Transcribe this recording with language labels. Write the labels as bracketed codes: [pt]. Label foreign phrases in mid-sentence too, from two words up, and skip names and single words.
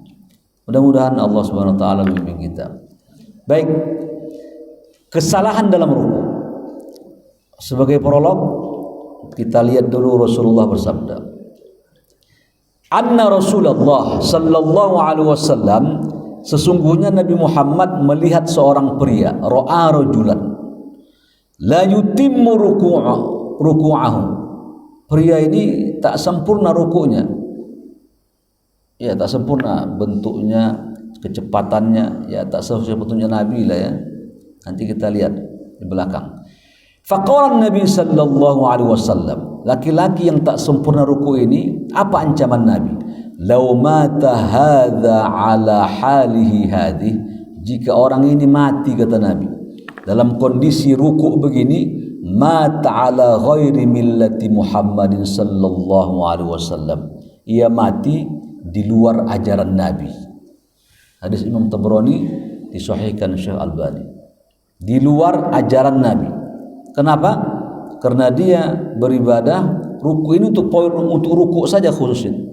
[id] Mudah-mudahan Allah [ar] سبحانه وتعالى [id] membimbing kita. Baik, kesalahan dalam ruku. Sebagai prolog kita lihat dulu Rasulullah bersabda. [ar] أن رسول الله صلى الله عليه وسلم, [id] sesungguhnya Nabi Muhammad melihat seorang pria, [ar] رأى رجلا لا يتم ركوعه. [id] Pria ini tak sempurna rukunya, ya, tak sempurna bentuknya, kecepatannya, ya, tak sesuai petunjuk Nabi lah, ya. Nanti kita lihat di belakang. [ar] فقال النبي صلى الله عليه وسلم, [id] laki-laki yang tak sempurna ruku ini, apa ancaman Nabi? [ar] لو مات هذا على حاله هذه, [id] jika orang ini mati, kata Nabi, dalam kondisi ruku begini, [ar] مات على غير ملة محمد صلى الله عليه وسلم, [id] ia mati di luar ajaran Nabi. Hadis Imam Tabrani disahihkan Syekh Albani. Di luar ajaran Nabi. Kenapa? Karena dia beribadah ruku ini untuk ruku saja khusus ini.